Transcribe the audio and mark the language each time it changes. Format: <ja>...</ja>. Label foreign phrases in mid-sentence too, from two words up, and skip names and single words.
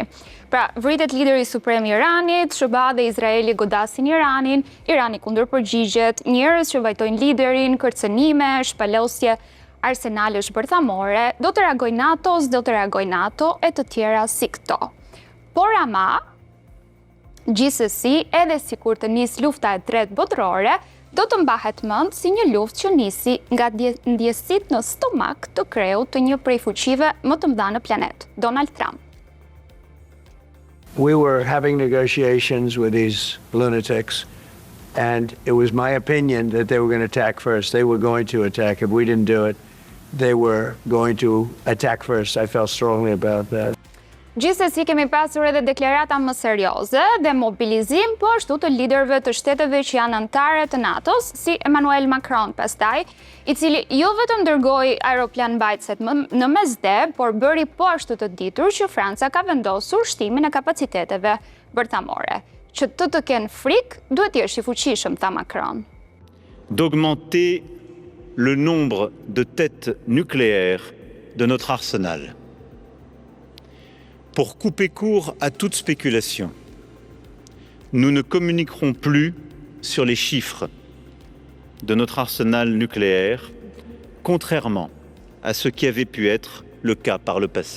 <sq>Pra, vritet lideri suprem i Iranit, SBA dhe Izraeli godasin Iranin, Irani kundërpërgjigjet, njerëz që vajtojnë liderin, kërcënime, shpalosje, arsenalesh bërthamore, do të reagoj NATO e të tjera si këto. Por ama, gjithsesi, edhe sikur të nis lufta e tretë botërore, do të mbahet mend si një luftë që nisi nga ndjesit në stomak të kreut të një prej fuqive më të mëdha në planet, Donald Trump.</sq> <en>We were having negotiations with these lunatics, and it was my opinion that they were going to attack first. They were going to attack. If we didn't do it, they were going to attack first. I felt strongly about that.</en> <sq>Gjithsesi kemi pasur edhe deklarata më serioze dhe mobilizim po ashtu të liderëve të shteteve që janë anëtare të NATO-s, si Emmanuel Macron pastaj, i cili jo vetëm dërgoi aeroplan mbajtëset në mesdhe, por bëri po ashtu të ditur që Franca ka vendosur shtimin e kapaciteteve bërthamore. Që të kenë frikë, duhet jesh i fuqishëm, tha Macron.</sq> <fr>D'augmenter le nombre de têtes nucléaires de notre arsenal. Pour couper court à toute spéculation, nous ne communiquerons plus sur les chiffres de notre arsenal nucléaire, contrairement à ce qui avait pu être le cas par le passé.</fr>